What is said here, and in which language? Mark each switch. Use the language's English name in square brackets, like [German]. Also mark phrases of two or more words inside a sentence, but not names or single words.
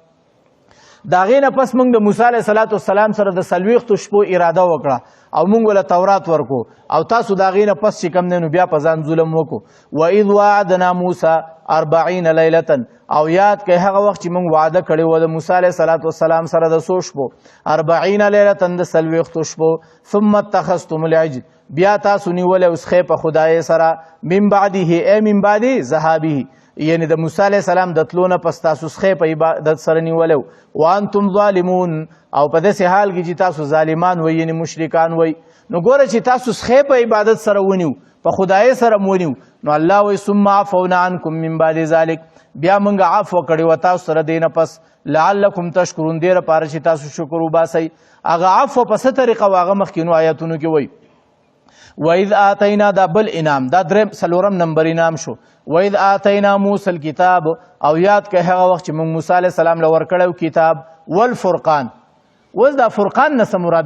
[Pashto] د هغې نه پس موږ د موسی علیه السلام سره د 40 شپو اراده وکړه او موږ له تورات ورکو او تاسو د هغې نه پس چې کوم دی نو بیا په ځان ظلم وکړو [Arabic] وإذ وعدنا موسی 40 لیلة [Pashto] او یاد کوي هغه وخت چې موږ وعده کړې وه د موسی علیه السلام سره د څو شپو 40 لیلة د 40 شپو [Arabic] ثم اتخذتم العجل [Pashto] بیا تاسو نیولې اوس خې په خدای سره [Arabic] من بعده ای من بعد ذهابه [Pashto] یعنی د موسی علیه السلام د تلو نه پس تاسو سخی په عبادت سره نیولی [Arabic] وانتم ظالمون [Pashto] او په داسې حال کې چې تاسو ظالمان وئ یعنی مشرکان وئ نو ګوره چې تاسو سخی په عبادت سره ونیو په خدای سره مونیو نو الله وایي [Arabic] ثم عفونا عنکم من بعد ذلک [Pashto] بیا موږ عفو کړی و تاسو سره دی نه پس [Arabic] لعلکم تشکرون [Pashto] دې لپاره چې تاسو شکر وباسئ هغه عفو په څه طریقه و هغه مخکینو آیاتونو کې وایي [Arabic] وَإِذْ آتَيْنَا [Pashto] دا بل انعام دا څلورم نمبر انعام شو [Arabic] وَإِذْ آتَيْنَا موسی الکتاب [Pashto] او یاد که هغه وخت چې موږ موسی علیه السلام له ورکړی کتاب والفرقان اوس دا فرقان نه څه مراد